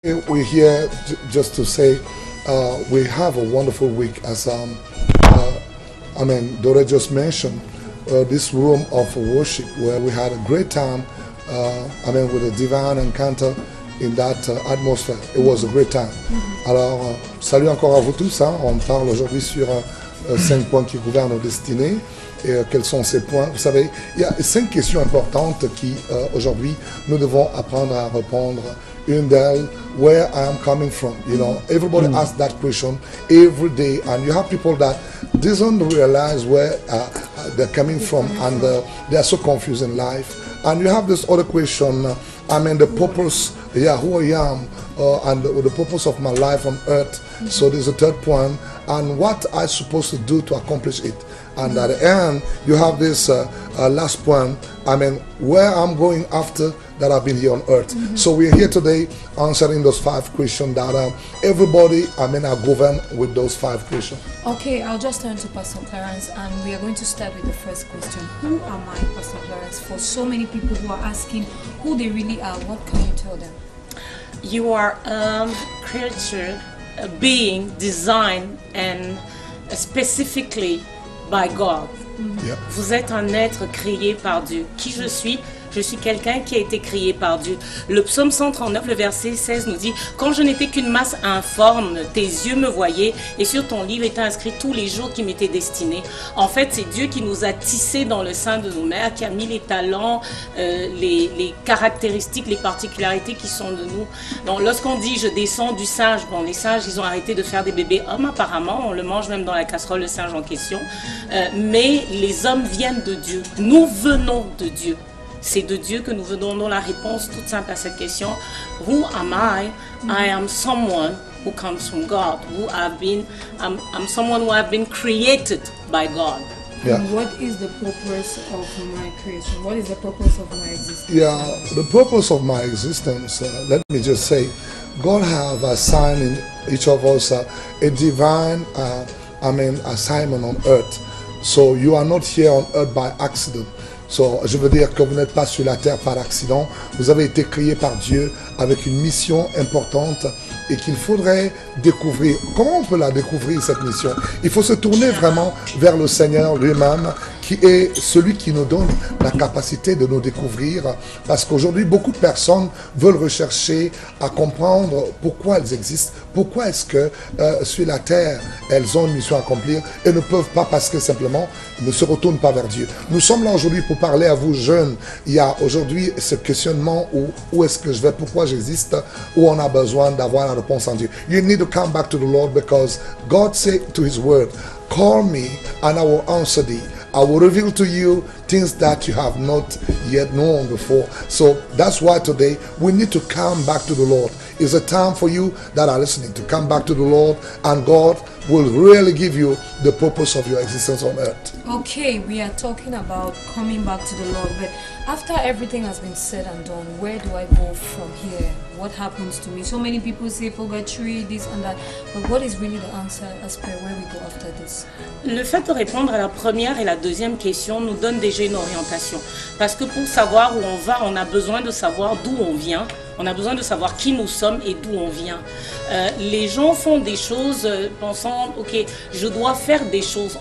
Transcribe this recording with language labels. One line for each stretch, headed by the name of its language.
English: We're here just to say we have a wonderful week as Dora just mentioned this room of worship where we had a great time with a divine encounter in that atmosphere. It was a great time.
French: Alors, salut encore à vous tous. On parle aujourd'hui sur 5 points qui gouvernent nos destinées. Et quels sont ces points? Vous savez, il y a 5 questions importantes qui, aujourd'hui, nous devons apprendre à répondre. Une d'elles,
English: where I am coming from. You know, everybody asks that question every day, and you have people that doesn't realize where they're coming from, and they are so confused in life. And you have this other question, the purpose, who I am, and the purpose of my life on earth. So there's a third point, and what I'm supposed to do to accomplish it. And at the end, you have this last point, where I'm going after that I've been here on earth. So we're here today answering those 5 questions that everybody, are governed with those 5 questions. Okay, I'll just turn to Pastor Clarence, and we are going to start with the first question. Who am I, Pastor Clarence? For so many people who are asking who they really are, what can you tell them? You are a creature, a being designed and specifically by God.
French: Vous êtes un être créé par Dieu. Qui je suis? Je suis quelqu'un qui a été créé par Dieu. Le psaume 139, le verset 16 nous dit « Quand je n'étais qu'une masse informe, tes yeux me voyaient et sur ton livre étaient inscrits tous les jours qui m'étaient destinés. » En fait, c'est Dieu qui nous a tissés dans le sein de nos mères, qui a mis les talents, les caractéristiques, les particularités qui sont de nous. Donc, lorsqu'on dit « Je descends du singe », bon, les singes, ils ont arrêté de faire des bébés hommes apparemment, on le mange même dans la casserole, le singe en question. Mais les hommes viennent de Dieu. Nous venons de Dieu. C'est de Dieu que nous venons dans la réponse toute simple à cette question.
English: Who am I? I am someone who comes from God. I'm someone who have been created by God. And what is the purpose of my creation? What is the purpose of my existence? Yeah, the purpose of my existence, let me just say, God have assigned in each of us a divine assignment on earth. So you are not here on earth by accident.
French: So, je veux dire que vous n'êtes pas sur la terre par accident. Vous avez été créé par Dieu avec une mission importante et qu'il faudrait découvrir. Comment on peut la découvrir, cette mission? Il faut se tourner vraiment vers le Seigneur lui-même, qui est celui qui nous donne la capacité de nous découvrir. Parce qu'aujourd'hui, beaucoup de personnes veulent rechercher à comprendre pourquoi elles existent, pourquoi est-ce que sur la terre, elles ont une mission à accomplir et ne peuvent pas parce que simplement ne se retournent pas vers Dieu. Nous sommes là aujourd'hui pour parler à vous jeunes. Il y a aujourd'hui ce questionnement où est-ce que je vais, pourquoi j'existe, où on a besoin d'avoir la réponse en Dieu.
English: You need to come back to the Lord because God said to His word, call me and I will answer thee. I will reveal to you things that you have not yet known before. So that's why today we need to come back to the Lord. It's a time for you that are listening to come back to the Lord, and God will really give you the purpose of your existence on earth. Okay, we are talking about coming back to the Lord, but after everything has been said and done, where do I go from here? What happens to me? So many people say purgatory, this and that, but what is really the answer as per where we go after this?
French: Le fait de répondre à la première et la deuxième question nous donne déjà une orientation. Parce que pour savoir où on va, on a besoin de savoir d'où on vient. On a besoin de savoir qui nous sommes et d'où on vient. Les gens font des choses pensant, ok, je dois faire des choses.